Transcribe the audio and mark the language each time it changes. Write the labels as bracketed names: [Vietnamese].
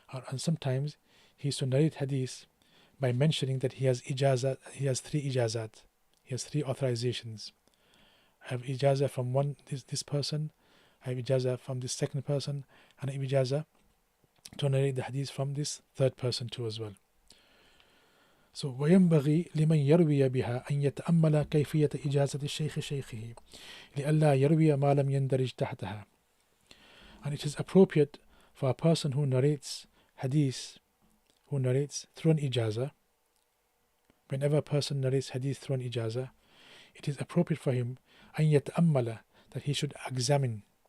[English] and sometimes he used to narrate hadith by mentioning that he has three ijazat, he has three authorizations. I have ijaza from this person, I have ijaza from this second person, and I have ijaza to narrate the hadith from this third person too as well. [Arabic] So وينبغي لمن يروي بها أن يتأمل كيفية إجازة الشيخ شيخه لئلا يروي ما لم يندرج تحتها. [English] And it is appropriate for a person who narrates hadith, through an ijaza, whenever a person narrates hadith through an ijaza, it is appropriate for him [Arabic] أن يتأمل, [English] that he should examine